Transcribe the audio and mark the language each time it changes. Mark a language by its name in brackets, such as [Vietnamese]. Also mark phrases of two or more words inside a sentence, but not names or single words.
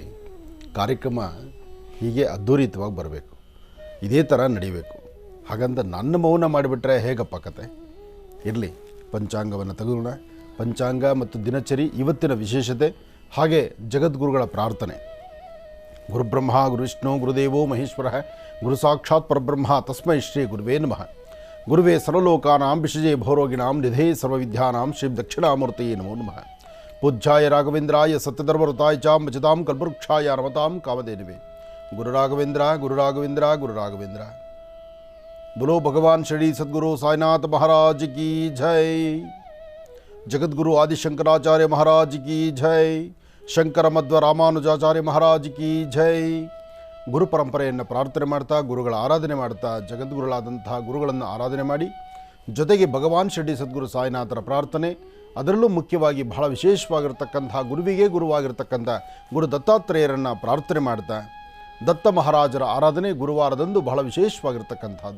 [Kannada] ಕಾರ್ಯಕ್ರಮ ಹೀಗೆ ಅದ್ಧೂರಿತವಾಗಿ ಬರಬೇಕು, ಇದೇ ಥರ ನಡಿಬೇಕು. ಹಾಗಂತ ನನ್ನ ಮೌನ ಮಾಡಿಬಿಟ್ರೆ ಹೇಗಪ್ಪ ಕತೆ? ಇರಲಿ, ಪಂಚಾಂಗವನ್ನು ತೆಗೆಯೋಣ. ಪಂಚಾಂಗ ಮತ್ತು ದಿನಚರಿ, ಇವತ್ತಿನ ವಿಶೇಷತೆ, ಹಾಗೆ ಜಗದ್ಗುರುಗಳ ಪ್ರಾರ್ಥನೆ. [Sanskrit] ಗುರುಬ್ರಹ್ಮ ಗುರುವಿಷ್ಣು ಗುರುದೇವೋ ಮಹೇಶ್ವರ ಗುರು ಸಾಕ್ಷಾತ್ ಪರಬ್ರಹ್ಮ ತಸ್ಮೈ ಶ್ರೀ ಗುರುವೇ ನಮಃ. ಗುರುವೇ ಸರ್ವಲೋಕಾನಾಂ ವಿಷಜೇ ಭವರೋಗಿಣಾಂ ನಿಧೇ ಸರ್ವವಿದ್ಯಾನಾಂ ಶ್ರೀ ದಕ್ಷಿಣಾಮೂರ್ತಯೇ ನಮೋ ನಮಃ. ಪೂಜ್ಯಾಯ ರಾಘವೇಂದ್ರಾಯ ಸತ್ಯಧರ್ಮರತಾಯ ಚ ಮಜತಾಂ ಕಲ್ಪವೃಕ್ಷಾಯ ನಮತಾಂ ಕಾಮಧೇನವೇ. ಗುರು ರಾಘವೇಂದ್ರ ಗುರು ರಾಘವೇಂದ್ರ ಗುರು ರಾಘವೇಂದ್ರ. [Hindi] बोलो भगवान श्री सद्गुरु साईनाथ महाराज की जय. जगद्गुरु आदि शंकराचार्य महाराज की जय. शंकर मध्व रामानुजाचार्य महाराज की जय. [Kannada] ಗುರು ಪರಂಪರೆಯನ್ನು ಪ್ರಾರ್ಥನೆ ಮಾಡ್ತಾ, ಗುರುಗಳ ಆರಾಧನೆ ಮಾಡ್ತಾ, ಜಗದ್ಗುರುಗಳಾದಂತಹ ಗುರುಗಳನ್ನು ಆರಾಧನೆ ಮಾಡಿ, ಜೊತೆಗೆ ಭಗವಾನ್ ಶಿರಡಿ ಸದ್ಗುರು ಸಾಯಿನಾಥರ ಪ್ರಾರ್ಥನೆ, ಅದರಲ್ಲೂ ಮುಖ್ಯವಾಗಿ ಬಹಳ ವಿಶೇಷವಾಗಿರ್ತಕ್ಕಂತಹ ಗುರುವಿಗೆ ಗುರುವಾಗಿರ್ತಕ್ಕಂಥ ಗುರು ದತ್ತಾತ್ರೇಯರನ್ನು ಪ್ರಾರ್ಥನೆ ಮಾಡ್ತಾ, ದತ್ತ ಮಹಾರಾಜರ ಆರಾಧನೆ ಗುರುವಾರದಂದು ಬಹಳ ವಿಶೇಷವಾಗಿರ್ತಕ್ಕಂಥದ್ದು.